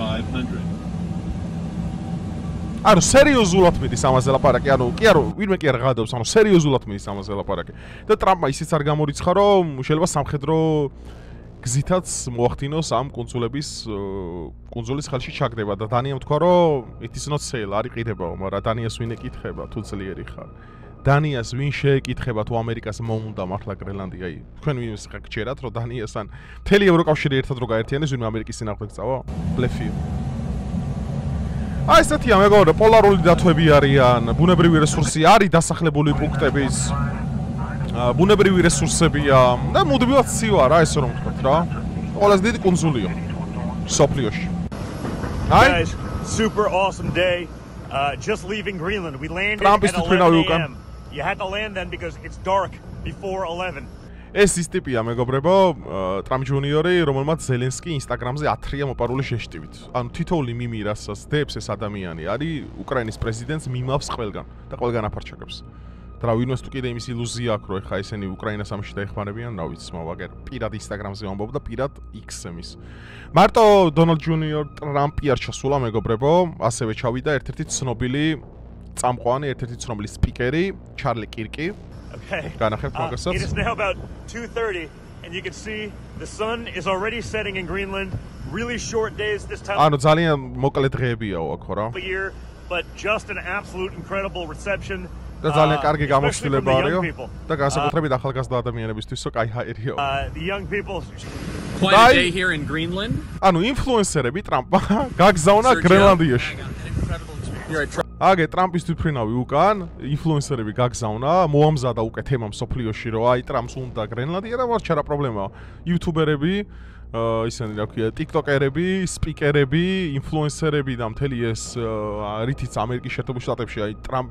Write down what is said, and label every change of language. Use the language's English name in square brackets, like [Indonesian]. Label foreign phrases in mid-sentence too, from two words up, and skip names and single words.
[Georgian] ანუ სერიოზულად მიდის ამაზე ლაპარაკი, ანუ კი არა, ვინმე კი არ ღადობს, ანუ სერიოზულად მიდის ამაზე ლაპარაკი. და ტრამპმა ისიც არ გამორიცხა, რომ შეიძლება სამხედრო გზითაც მოახდინოს ამ კუნძულის ხელში ჩაგდება და დანიამ თქვა, რომ [English] it is not sale, [Georgian] არ იყიდებაო, მაგრამ დანიას ვინ ეკითხება, თუ ძლიერი ხარ. დანიას ვინ შეეკითხება, თუ ამერიკას მოუნდა მართლა გრენლანდია? თქვენ ვინმეს ხა გჯერათ, რომ დანიასთან მთელი ევროკავშირი ერთად რო გაერთიანეს, ვინმე ამერიკის წინააღმდეგ წავა? ბლეფია. აი ესეთია მეგობრებო, პოლარული დათვები არიან, ბუნებრივი რესურსი არის დასახლებული პუნქტების, ბუნებრივი რესურსებია და მუდმივად ცივა რა, ესე რომ ვთქვათ რა. ყველაზე დიდი კუნძულია სოფლიოში. [English] Guys, super awesome day. Just leaving Greenland. We landed at 11 a.m. You had to land then because it's dark before 11. [Georgian] ეს ის ტიპია მეგობრებო, ტრამპ ჯუნიორი, რომელმაც ზელენსკი ინსტაგრამზე ათრია მოპარული შეშტივით. ანუ თითოეული მიმი რასაც დებს ეს ადამიანი არის უკრაინის პრეზიდენტს მიმავს ყველგან და ყველგან აფარჩაკებს. რა ვინმეს თუ კიდე იმის ილუზია აქვს, რომ ეხა ესენი უკრაინას ამაში დაეხმარებიან, რა ვიცი, მაგერ პირად Instagram-ზე ამბობ და პირად X-ემის. მარტო დონალდ ჯუნიორ ტრამპი არ ჩასულა, მეგობრებო, ასევე ჩავიდა ერთ-ერთი ცნობილი წამყვანი, ერთ-ერთი ცნობილი სპიკერი, ჩარლი კირკი. [English] Okay. [Georgian] განახერხეთ მაგასაც. [English] It is now about 2:30 and you can see the sun is already setting in Greenland. Really short days this time. [Georgian] ანუ ძალიან მოკლე დღეებიაო აქ ხო რა. [English] But just an absolute incredible reception. [Georgian] და ძალიან კარგი გამოცდილება არისო და განსაკუთრებით ახალგაზრდა ადამიანებისთვისო კაი ჰაერიო. [English] The young people quite a day here in Greenland. [Georgian] ანუ ინფლუენსერები ტრამპმა გაგზავნა გრენლანდიაში. აგე ტრამპის თვითმფრინავი უკან ინფლუენსერები გაგზავნა, მოამზადა უკვე თემა მსოფლიოში, რომ აი ტრამპს უნდა გრენლანდია და ვარჩა რა პრობლემაა. იუთუბერები ისინი რა ქვია, ტიკტოკერები, სპიკერები, ინფლუენსერები და მთელი ეს რითიც ამერიკის შეერთებულ შტატებში აი ტრამპმა